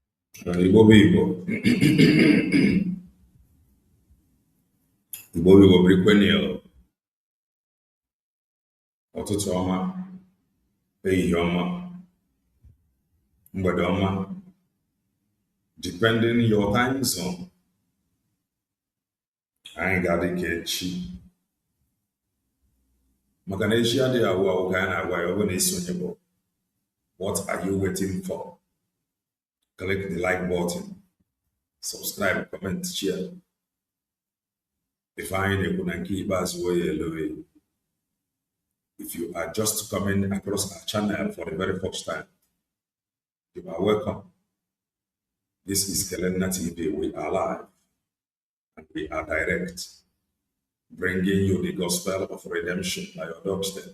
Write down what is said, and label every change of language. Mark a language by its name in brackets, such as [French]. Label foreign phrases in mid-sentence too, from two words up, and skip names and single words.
[Igbo] Igbo bụ Igbo. Igbo bụ Igbo birikwenụ ụtụtụ ọma, ehihie ọma, mgbede ọma, [English] depending your time zone. [Igbo] Anyị ga-adị ka echi. Maka na echi adịghị awụ awụ ka anyị na-agwa ya ọ bụ na isonye bụ [English] what are you waiting for? Click the like button, subscribe, comment, share. [Igbo] If anyị na-ekwu na nke ikpeazụ oye elowe. [English] If you are just coming across our channel for the very first time, you are welcome. This is Kelena TV. We are live and we are direct, bringing you the gospel of redemption by your doorstep.